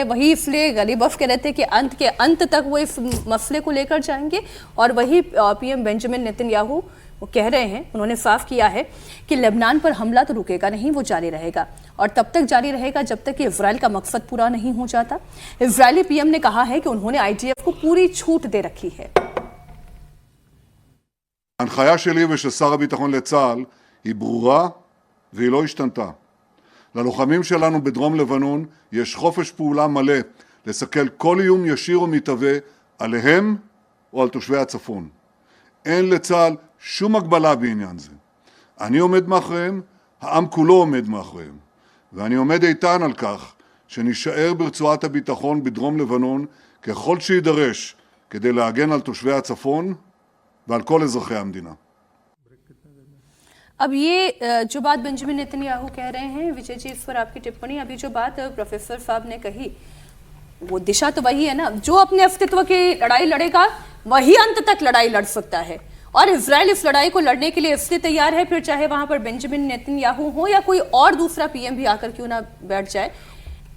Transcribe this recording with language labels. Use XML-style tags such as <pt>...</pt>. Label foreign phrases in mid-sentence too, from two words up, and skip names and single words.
<hi>वही इसलिए गलीबफ कह रहे थे कि अंत के अंत तक वो इस मसले को लेकर जाएंगे, और वही पीएम बेंजामिन नेतन्याहू वो कह रहे हैं, उन्होंने साफ किया है कि लेबनान पर हमला तो रुकेगा नहीं, वो जारी रहेगा, और तब तक जारी रहेगा जब तक कि इजराइल का मकसद पूरा नहीं हो जाता। इजरायली पीएम ने कहा है कि उन्होंने आईडीएफ को पूरी छूट दे रखी है।</hi> <he>ההנחיה שלי ושל שר הביטחון לצה"ל היא ברורה והיא לא השתנתה. ללוחמים שלנו בדרום לבנון יש חופש פעולה מלא לסכל כל איום ישיר או מתהווה עליהם או על תושבי הצפון. אין לצה"ל שום הגבלה בעניין זה. אני עומד מאחוריהם, העם כולו עומד מאחוריהם. ואני עומד איתן על כך שנשאר ברצועת הביטחון בדרום לבנון ככל שידרש כדי להגן על תושבי הצפון ועל כל אזרחי המדינה.</he> <hi>अब ये जो बात बेंजामिन नेतन्याहू कह रहे हैं, विजय जी इस पर आपकी टिप्पणी। अभी जो बात प्रोफेसर साहब ने कही, वो दिशा तो वही है ना, जो अपने अस्तित्व की लड़ाई लड़ेगा वही अंत तक लड़ाई लड़ सकता है, और इजराइल इस लड़ाई को लड़ने के लिए इसलिए तैयार है, फिर चाहे वहां पर बेंजामिन नेतन्याहू हो या कोई और दूसरा पीएम भी आकर क्यों ना बैठ जाए।</hi>